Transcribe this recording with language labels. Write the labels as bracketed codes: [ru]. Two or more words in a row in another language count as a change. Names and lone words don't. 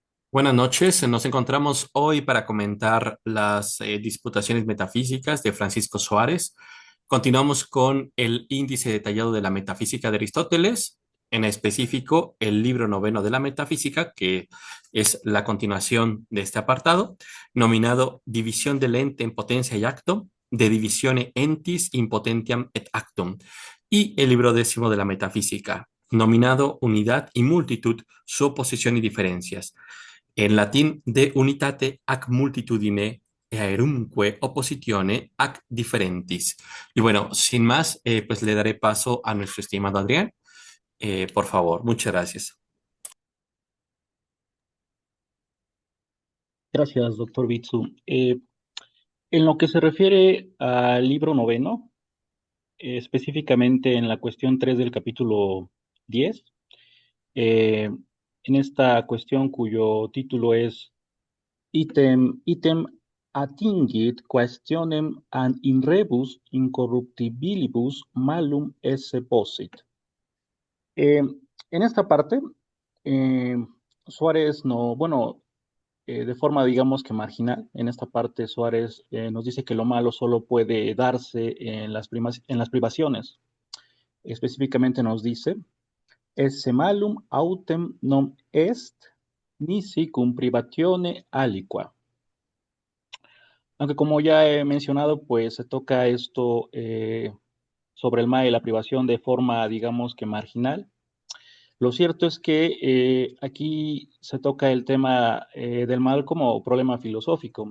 [es] Buenas noches, nos encontramos hoy para comentar las disputaciones metafísicas de Francisco Suárez. Continuamos con el índice detallado de la metafísica de Aristóteles, en específico el libro noveno de la metafísica, que es la continuación de este apartado, nominado División del ente en potencia y acto, [la] de divisione entis in potentiam et actum, [es] y el libro décimo de la metafísica, nominado Unidad y multitud, su oposición y diferencias en latín [la] de unitate ac multitudine aerumque oppositione ac differentis. [es] Y bueno, sin más, pues le daré paso a nuestro estimado Adrián. Por favor, muchas gracias. Gracias, doctor Bitsu. En lo que se refiere al libro noveno, específicamente en la cuestión 3 del capítulo 10, eh, en esta cuestión cuyo título es [la] item attingit questionem an in rebus incorruptibilibus malum esse possit. [es] En esta parte, eh, Suárez no, bueno, de forma, digamos que marginal. En esta parte, Suárez nos dice que lo malo solo puede darse en en las privaciones. Específicamente nos dice, [la] esse malum autem non est nisi cum privatione aliqua. [es] Aunque como ya he mencionado, pues se toca esto sobre el mal y la privación de forma, digamos que marginal. Lo cierto es que aquí se toca el tema del mal como problema filosófico.